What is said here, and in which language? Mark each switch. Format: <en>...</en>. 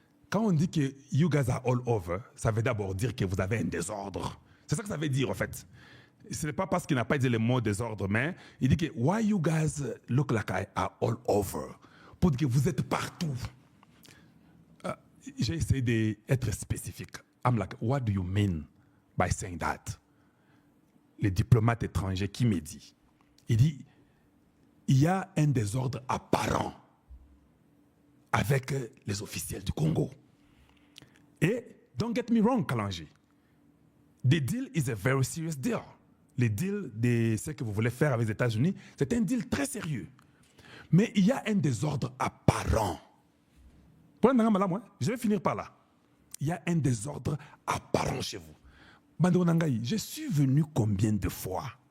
<fr>Quand on dit que</fr> <en>you guys are all over,</en> <fr>ça veut d'abord dire que vous avez un désordre. C'est ça que ça veut dire en fait. Ce n'est pas parce qu'il n'a pas dit le mot désordre, mais il dit que</fr> <en>why you guys look like I are all over.</en> <fr>Pour dire que vous êtes partout. J'ai essayé d'être spécifique.</fr> <en>I'm like, what do you mean by saying that?</en> <fr>Le diplomate étranger qui me dit, il dit, il y a un désordre apparent avec les officiels du Congo.</fr> <en>Et, don't get me wrong, Kalanji, the deal is a very serious deal.</en> <fr>Le deal de ce que vous voulez faire avec les États-Unis, c'est un deal très sérieux. Mais il y a un désordre apparent. Je vais finir par là. Il y a un désordre apparent chez vous. Bando Nangaï, je suis venu combien de fois?</fr>